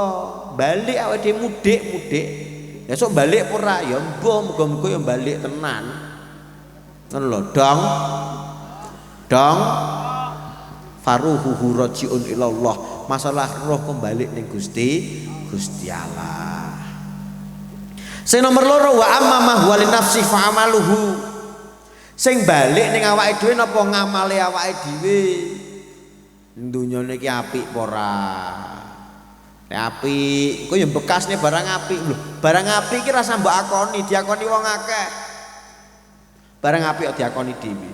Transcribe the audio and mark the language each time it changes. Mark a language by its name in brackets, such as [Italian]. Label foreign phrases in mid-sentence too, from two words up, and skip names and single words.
[Javanese] Balik awake dhewe mudik. Esuk balik ora ya mbah muga-muga ya balik tenan. Ngono lho, dong. [Arabic] فالروح راجع إلى الله. [Javanese] Masalah roh kembali ning Gusti Allah. Sing nomor loro [Arabic] وأما ما هو لنفسه فعمله. [Javanese] Sing balik ning awake dhewe napa ngamale awake dhewe. Dunya niki apik apa ora? Nek apik, kok ya bekasne barang apik lho. Barang apik iki rasa mbok akoni, diakoni wong akeh. Barang apik kok diakoni dhewe.